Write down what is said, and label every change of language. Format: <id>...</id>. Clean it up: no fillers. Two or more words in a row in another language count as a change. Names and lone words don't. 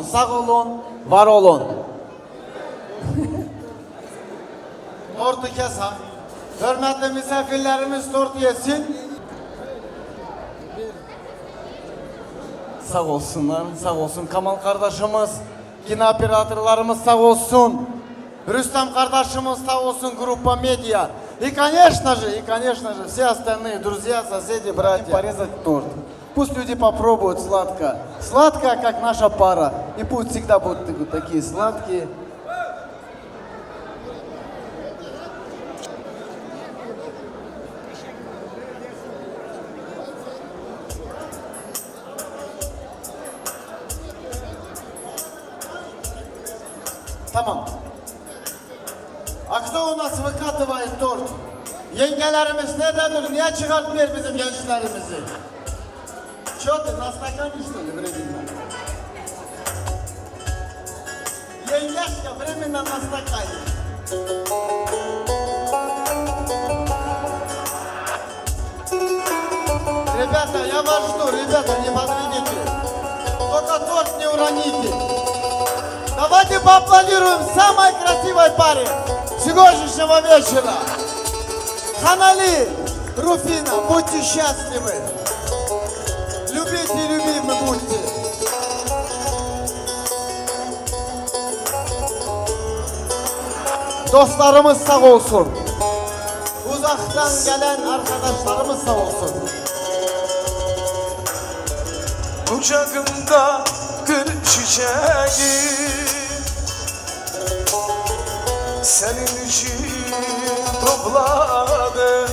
<tr>Sağ olun, var olun. Tortu kes ha. Hürmetli misafirlerimiz tortu yesin. Sağ olsunlar, sağ olsun. Kamal kardeşimiz, kino operatorlarımız sağ olsun. Рустам kardeşimiz sağ olsun,</tr> <ru>группа медиа. И конечно же, все остальные друзья, соседи, братья, порезать торт. Пусть люди попробуют сладко. Сладко, как наша пара. И пусть всегда будут такие сладкие.</ru> <tr>Tamam.</tr> <ru>А кто у нас выкатывает торт?</ru> <tr>Yengelerimiz nerededir? Niye çıkartmıyor bizim gençlerimizi?</tr> <ru>Что ты, на стакане что ли временно? Еняшка временно на стакане. Ребята, я вас жду, ребята, не подведите. Только торт не уроните. Давайте поаплодируем самой красивой паре сегодняшнего вечера. Ханали, Руфина, будьте счастливы. Любите и любимы будьте.</ru> <tr>Dostlarımız sağ olsun. Uzaktan gelen arkadaşlarımız sağ olsun. Kucağımda gül çiçeği senin için topladı</tr>